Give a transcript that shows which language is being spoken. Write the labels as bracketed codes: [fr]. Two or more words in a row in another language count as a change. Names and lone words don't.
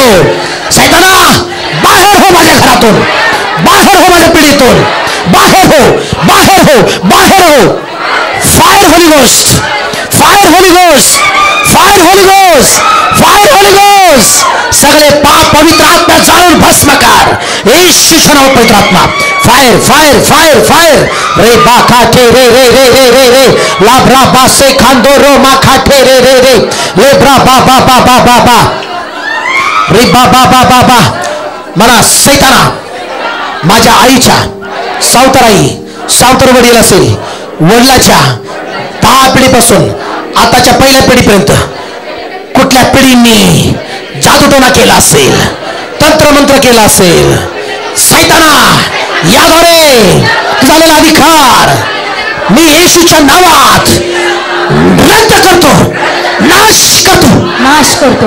[mr] सैताना बाहेर हो माझ्या घरातून, बाहेर हो माझ्या पिढीतून, बाहेर हो, बाहेर हो, बाहेर हो. [en] fire holy ghost, fire holy ghost, fire holy ghost, fire holy ghost. [mr] सगळे पाप पवित्र आत्मा जाळून भस्म कर. येशूच्या नावात पवित्र आत्मा [en] fire fire fire fire. रे बा खाटे रे रे रे रे रे रे लाब्रा बासे खांदो रो मा खाटे रे रे रे लेब्रा बा बा बा बा बा बा रे बा बा बा बा बा. [mr] मला सैताना माझ्या आईच्या सावतर वडील असेल वडिलाच्या 10 पिढीपासून आताच्या पहिल्या पिढीपर्यंत कुठल्या पिढींनी जादूटोना केला असेल, तंत्रमंत्र केला असेल, सैताना याद्वारे झालेला अधिकार मी येशूच्या नावात रद्द करतो, नाश करतो.